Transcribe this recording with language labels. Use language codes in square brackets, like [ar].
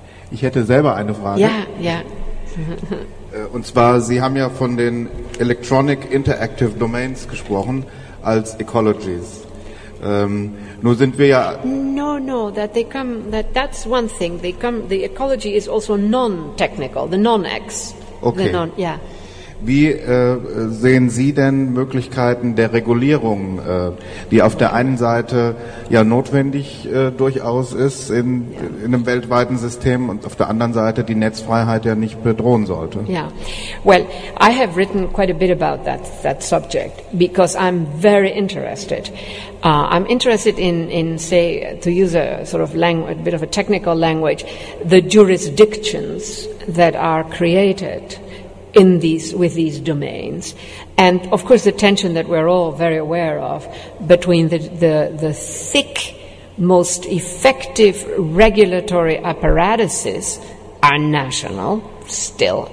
[de] Ich hätte selber eine Frage. Ja. Und zwar, Sie haben ja von den [en] Electronic Interactive Domains [de] gesprochen als Ecologies. Nur sind wir ja... [en] No, that's one thing. The ecology is also non-technical, the non-X. Okay. [de] Wie sehen Sie denn Möglichkeiten der Regulierung, die auf der einen Seite ja notwendig durchaus ist in einem weltweiten System und auf der anderen Seite die Netzfreiheit ja nicht bedrohen sollte? [en] Yeah, well, I have written quite a bit about that subject because I'm very interested. I'm interested in, say, to use a sort of a bit of a technical language, the jurisdictions that are created with these domains, and of course the tension that we're all very aware of between the thick, most effective regulatory apparatuses are national still.